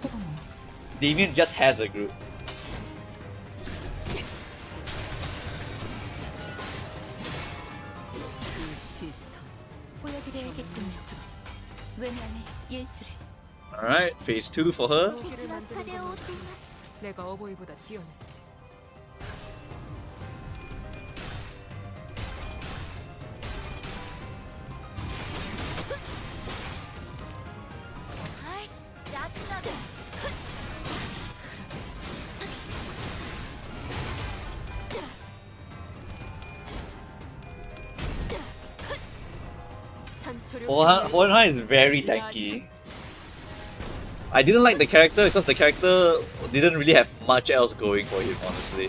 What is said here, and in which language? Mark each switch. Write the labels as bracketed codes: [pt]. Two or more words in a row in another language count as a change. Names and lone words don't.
[en] Damien just has a group. Alright, phase 2 for her. [ja] 敵は風を追っています [ko] 내가 어버이보다 뛰어났지. 아이씨 짜증나게 [en] Hohenheim is very tanky. I didn't like the character because the character didn't really have much else going for him, honestly.